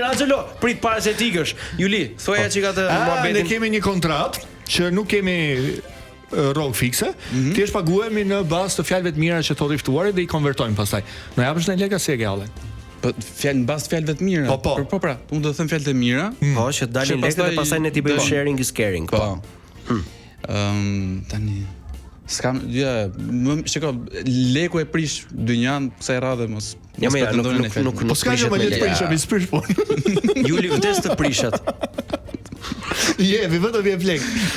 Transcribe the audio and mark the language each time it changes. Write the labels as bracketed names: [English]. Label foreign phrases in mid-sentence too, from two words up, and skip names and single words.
[Albanian] Angelo, prit para se të ikësh. Juli, thoja çika të muhabetin. Ne kemi një kontratë që nuk kemi rrog fikse. Thjesht paguhemi në bazë të fjalëve të mira që thotë i ftuarit dhe i konvertojmë pastaj. Na japësh në lekë si e ke hallën. Po fjalë mbas fjalëve të mira. Po pra, unë do të them fjalët e mira. Po, që dalin lekë dhe pastaj ne ti bëjmë [English] sharing is caring. [Albanian] Po. Tani s'kam shiko, leku e prish dynjan kësaj radhe mos nuk po s'ka që më le të prish, mi sprish po. Juli vdes të prishat. Jepi, vetëm je plek.